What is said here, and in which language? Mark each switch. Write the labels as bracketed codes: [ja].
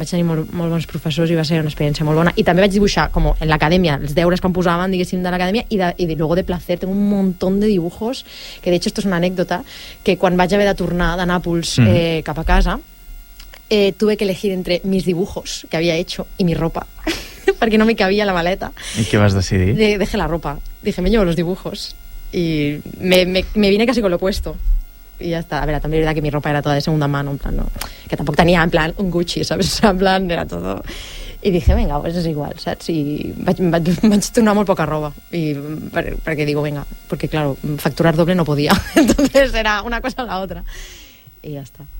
[ca] Vaig tenir molt bons professors i va ser una experiència molt bona. I també vaig dibuixar, com en l'acadèmia, els deures que em posaven, diguéssim, de l'acadèmia, [es] i luego de placer, tengo un montón de dibujos, que de hecho esto es una anécdota, [ca] que quan vaig haver de tornar de Nàpols cap a casa, [es] tuve que elegir entre mis dibujos que había hecho y mi ropa, [ca] perquè no me cabía la maleta. [es] ¿Y qué vas decidir? Dejé la ropa. Dije, me llevo los dibujos. Y me vine casi con lo opuesto. [ca] I ja està, a veure, també era que mi ropa era tota [es] de segunda mano, [ca] en plan, no, que tampoc tenia en plan un Gucci, saps, en plan, era tot, i dije, venga, pues és igual, saps, i vaig tornar molt poca roba, i perquè digo, venga, perquè claro, facturar doble no podia, entonces era una cosa o l'altra, i ja està.